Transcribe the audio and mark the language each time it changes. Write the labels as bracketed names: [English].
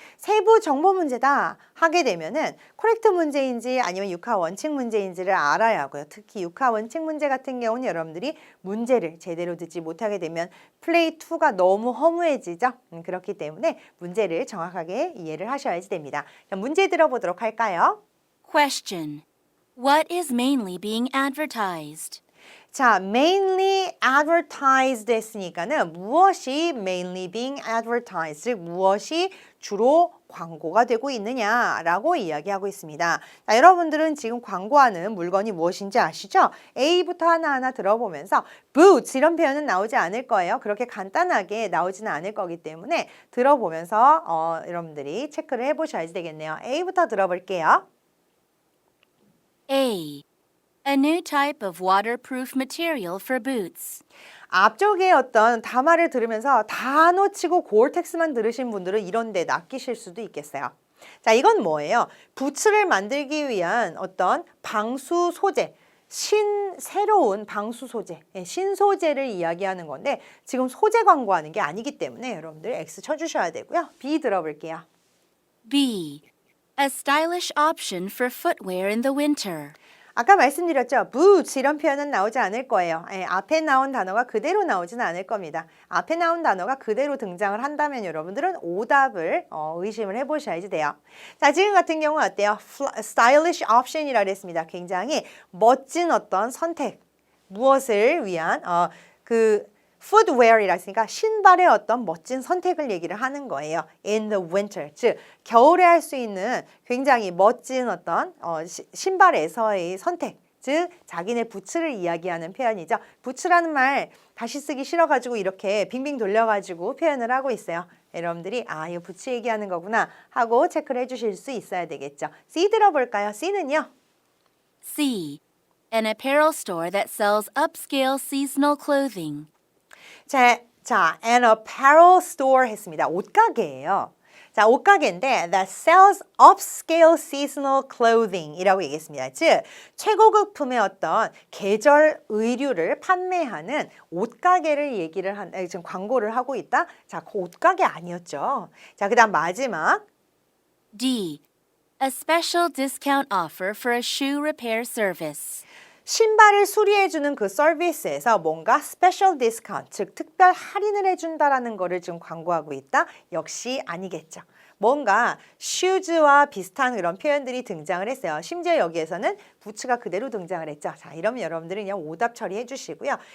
[Korean] 세부 정보 문제다 하게 되면은 코렉트 문제인지 아니면 육하 원칙 문제인지를 알아야 하고요. 특히 육하 원칙 문제 같은 경우는 여러분들이 문제를 제대로 듣지 못하게 되면 플레이 2가 너무 허무해지죠. 그렇기 때문에 문제를 정확하게 이해를 하셔야지 됩니다. 자, 문제 들어보도록 할까요? [English] Question. What is mainly being advertised? [Korean] 자, [English] mainly advertised [Korean] 했으니까는 무엇이 [English] mainly being advertised, [Korean] 즉 무엇이 주로 광고가 되고 있느냐라고 이야기하고 있습니다. 자, 여러분들은 지금 광고하는 물건이 무엇인지 아시죠? A부터 하나하나 들어보면서 boots 이런 표현은 나오지 않을 거예요. 그렇게 간단하게 나오지는 않을 거기 때문에 들어보면서 여러분들이 체크를 해보셔야지 되겠네요. A부터 들어볼게요. [English] A. A new type of waterproof material for boots. [Korean] 앞쪽에 어떤 담화를 들으면서 다 놓치고 고어텍스만 들으신 분들은 이런 데 낚이실 수도 있겠어요. 자, 이건 뭐예요? 부츠를 만들기 위한 어떤 방수 소재, 새로운 방수 소재, 신소재를 이야기하는 건데 지금 소재 광고하는 게 아니기 때문에 여러분들 X 쳐주셔야 되고요. B 들어볼게요. [English] B. A stylish option for footwear in the winter. [Korean] 아까 말씀드렸죠. boots 이런 표현은 나오지 않을 거예요. 앞에 나온 단어가 그대로 나오지는 않을 겁니다. 앞에 나온 단어가 그대로 등장을 한다면 여러분들은 오답을 의심을 해보셔야지 돼요. 자, 지금 같은 경우 어때요? [English] stylish option [Korean] 이라고 했습니다. 굉장히 멋진 어떤 선택, 무엇을 위한 footwear이라 했으니까 신발의 어떤 멋진 선택을 얘기를 하는 거예요. [English] In the winter, [Korean] 즉 겨울에 할 수 있는 굉장히 멋진 어떤 신발에서의 선택, 즉 자기네 부츠를 이야기하는 표현이죠. 부츠라는 말 다시 쓰기 싫어가지고 이렇게 빙빙 돌려가지고 표현을 하고 있어요. 여러분들이 이거 부츠 얘기하는 거구나 하고 체크를 해주실 수 있어야 되겠죠. C 들어볼까요? C는요. [English] C. An apparel store that sells upscale seasonal clothing. [Korean] 자, [English] an apparel store [Korean] 했습니다. 옷가게예요. 자, 옷가게인데 [English] that sells upscale seasonal clothing [Korean] 이라고 얘기했습니다. 즉, 최고급품의 어떤 계절 의류를 판매하는 옷가게를 지금 광고를 하고 있다. 자, 그 옷가게 아니었죠. 자, 그 다음 마지막. [English] D. A special discount offer for a shoe repair service. [Korean] 신발을 수리해주는 그 서비스에서 뭔가 스페셜 디스카운트, 즉 특별 할인을 해준다라는 거를 지금 광고하고 있다? 역시 아니겠죠. 뭔가 슈즈와 비슷한 그런 표현들이 등장을 했어요. 심지어 여기에서는 부츠가 그대로 등장을 했죠. 자, 이러면 여러분들은 그냥 오답 처리해 주시고요.